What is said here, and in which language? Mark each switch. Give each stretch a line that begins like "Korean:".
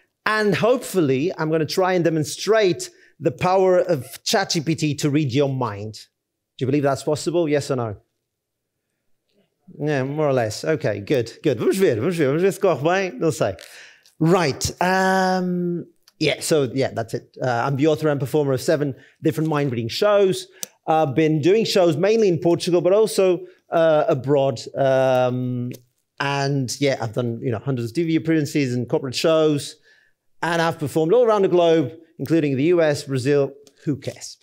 English: And hopefully, I'm going to try and demonstrate the power of ChatGPT to read your mind. Do you believe that's possible? Yes or no? Yeah, more or less. Okay, good.
Portuguese: Vamos ver se corre bem, não sei.
English: Right. That's it. I'm the author and performer of 7 different mind-reading shows. I've been doing shows mainly in Portugal, but also abroad. I've done hundreds of TV appearances and corporate shows, and I've performed all around the globe, including the US, Brazil. Who cares?